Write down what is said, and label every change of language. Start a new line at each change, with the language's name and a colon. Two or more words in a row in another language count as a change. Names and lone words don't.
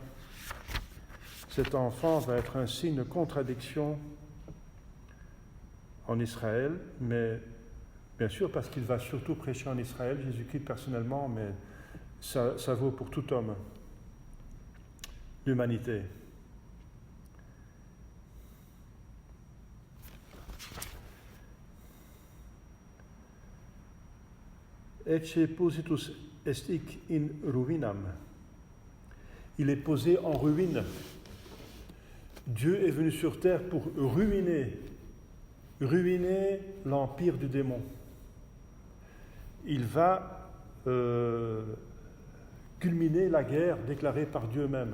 French: Cet enfant va être un signe de contradiction en Israël, mais bien sûr parce qu'il va surtout prêcher en Israël, Jésus-Christ personnellement, mais ça vaut pour tout homme, l'humanité.
Latin: Ecce positus est hic in ruinam.
French: Il est posé en ruine. Dieu est venu sur terre pour ruiner l'empire du démon. Il va culminer la guerre déclarée par Dieu même.